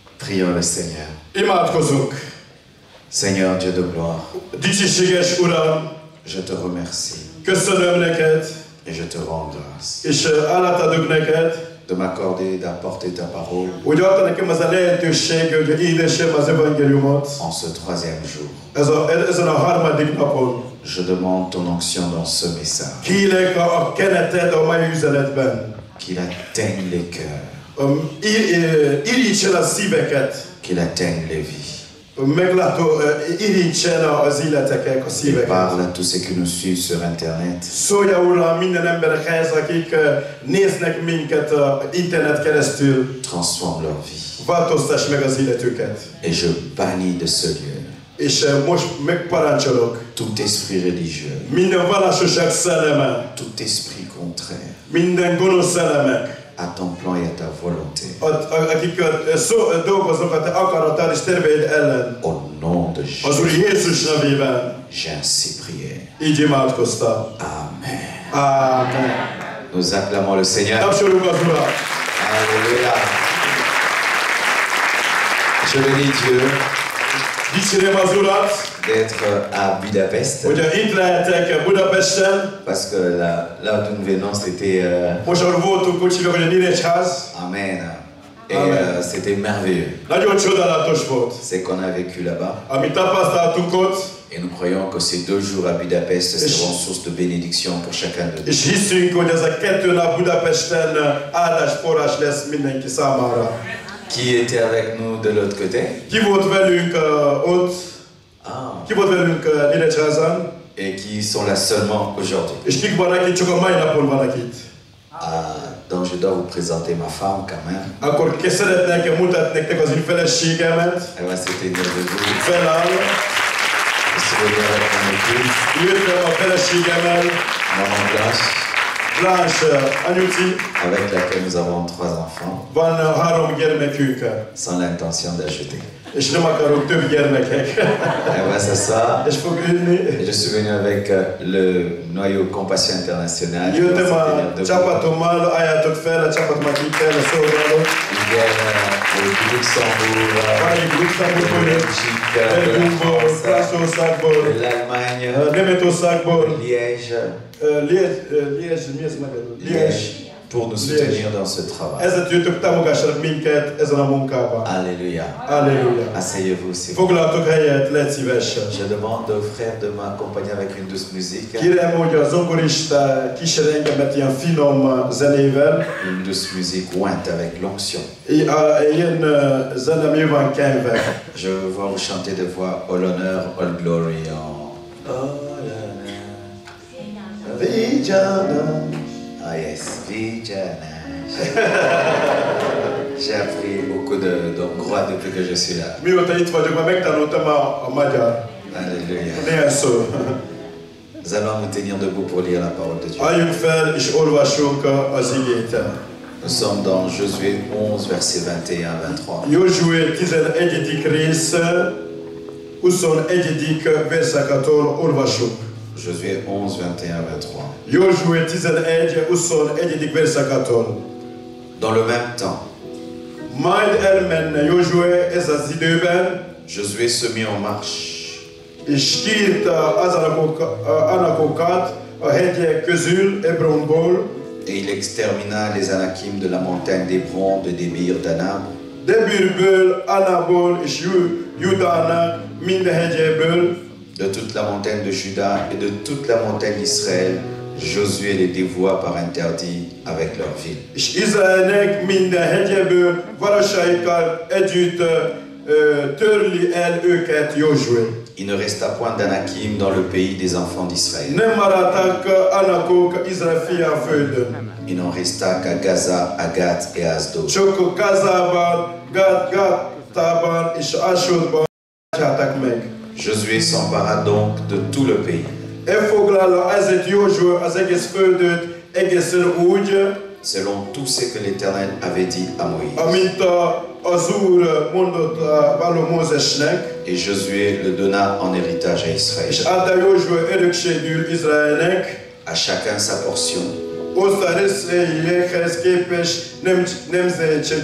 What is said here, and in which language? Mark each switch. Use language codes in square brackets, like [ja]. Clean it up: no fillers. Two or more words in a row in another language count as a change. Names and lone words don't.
[fr] Prions le Seigneur. [hu] Imádkozunk. [fr] Seigneur Dieu de gloire, [hu] Dicsiséges Uram, [fr] je te remercie [hu] köszönöm neked, [fr] et je te rends grâce [hu] és átadok neked, [fr] de m'accorder d'apporter ta parole [hu] hogy adta nekem az a lehetőség, hogy hirdessem az evangéliumot. [fr] en ce troisième jour. [hu] Ezen a harmadik napon. [fr] Je demande ton onction dans ce message, [hu] Kérlek a keneted a mai üzenetben. [fr] qu'il atteigne les cœurs, [hu] Irítsen a szíveket, [fr] qu'il atteigne les vies. [hu] meglátó, irítsen az életeket, a [fr] Et [hu] szíveket. [fr] parle à tous ceux qui nous suivent sur Internet. [hu] Szólja Uram minden emberekhez, akik néznek minket a internet keresztül. [fr] Transforme leur vie. [hu] Változtass meg az életüket. [fr] Et je bannis de ce lieu [hu] És most megparancsolok [fr] tout esprit religieux, [hu] minden vallásosság szelleme, [fr] tout esprit contraire [hu] minden gonosz szellemek, [fr] à ton plan et à ta volonté. [hu] akik dolgoznak a te akaratod és terveid ellen. [fr] Au nom de [hu] Az Úr [fr] Jésus, [hu] Jézus nevében [fr] j'ai ainsi prié. [hu] így imádkoztam. [fr] Amen. [hu] Amen. [fr] Nous acclamons le Seigneur. [hu] Tapsoljuk az Urat. [fr] Alléluia. Je bénis Dieu [hu] Dicsérem az Urat, [fr] d'être à Budapest, [hu] hogy itt lehetek Budapesten. [fr] parce que là où nous venons, c'était... [hu] Most ahol voltunk, úgy hívják, hogy a Nyíregyház. [fr] Amen. Et [hu] Amen. [fr] c'était merveilleux. [hu] Nagyon csodálatos volt. [fr] C'est qu'on a vécu là-bas. [hu] Amit tapasztaltunk ott, [fr] Et nous croyons que ces 2 jours à Budapest seront source de bénédiction pour chacun de nous. [hu] és hiszünk, hogy ez a 2 nap Budapesten áldásforrás lesz mindenki számára. [fr] Qui était avec nous de l'autre côté? [hu] Ki volt velünk ott? Ki volt velünk Nyíregyházan? [fr] Et qui sont là seulement aujourd'hui. [hu] És kik vannak itt, csak a mai napon vannak itt. [fr] Donc je dois vous présenter ma femme quand même. [hu] Akkor szeretnék mutatni nektek az én feleségemet. [fr] Elle va se tenir debout. [hu] Feláll. [fr] Si vous voulez avec mon épouse, [hu] Jöttem a feleségemmel, [fr] Maman Blanche, [hu] Blanche anyuci. [fr] avec laquelle nous avons 3 enfants, [hu] Van 3 gyermekünk. [fr] sans l'intention d'ajouter. [hu] És nem akarok több gyermekek. [fr] Elle va s'asseoir. [hu] És fog ülni. [fr] Je suis venu avec le noyau Compassion Internationale. [hu] Jöttem a csapatommal, álljátok fel a csapatomat itt el, a szolgálók. [fr] Ils viennent du Luxembourg, [hu] Luxemburgból, Belgiumból, Franciaországból, [fr] de l'Allemagne, [hu] Németországból, [fr] Liège, [hu] Liège, mi ez magyarul? [fr] Liège. pour nous soutenir dans ce travail. [hu] Ezért jöttök, támogassanak minket ezen a munkában. [fr] Alléluia. [hu] Alléluia. [fr] Asseyez-vous s'il vous plaît. [hu] Foglaltok helyet, légy szíves. [fr] Je demande aux frères de m'accompagner avec une douce musique. [hu] Kérem, hogy a zongorista kísér engemet ilyen finom zenével. [fr] Une douce musique ointe avec l'onction. [hu] Ilyen zene mi van kenve. [fr] Je veux voir vous chanter de voix [en] all honor, all glory en all honor. Vijana. Ah yes, [sw] Vijana. [fr] J'ai appris beaucoup de hongrois depuis que je suis là. [hu] Mióta itt vagyok, már megtanultam a magyar. [fr] Alléluia. [hu] Néhány szó. [fr] Nous allons nous tenir debout pour lire la parole de Dieu. [hu] Álljunk fel és olvassunk az igét. [fr] Nous sommes dans Josué 11, verset 21-23. [hu] Józsué 11. rész, 21. verszakától olvassuk. [fr] Josué 11, 21-23. [hu] Józsué 11. 21. verszakától. [fr] Dans le même temps, [hu] Majd elmenne Józsué ez az időben, [fr] Josué se mit en marche. [hu] és kiírta az anakokat a hegyek közül, Hebronból, [fr] Et il extermina les Anakim de la montagne d'Hébron, de Débir, d'Anab, [hu] Debirből, Anából és Judának minden hegyéből, [fr] de toute la montagne de Juda et de toute la montagne d'Israël. Josué les dévoua par interdit avec leur ville. [hu] és Izraelnek minden hegyéből városaikkal együtt törli el őket Józsué. [fr] Il ne resta point d'Anakim dans le pays des enfants d'Israël. [hu] Nem maradtak Anakok Izrael fián földön. [fr] Il n'en resta qu'à Gaza, à Gath et à Asdod. [hu] Csak Gázában, Gátában és Asodban állták meg. [fr] Josué s'empara donc de tout le pays. [hu] Elfoglalta ezért Józsué az egész földöt egészen úgy, [fr] selon tout ce que l'Éternel avait dit à Moïse. [hu] amint az Úr mondott való Mózesnek, [fr] Et Josué le donna en héritage à Israël. [hu] és adta Józsué örökségül Izraelnek, [fr] À chacun sa portion, [hu] oszta részeihez képest nemzetségei szerint,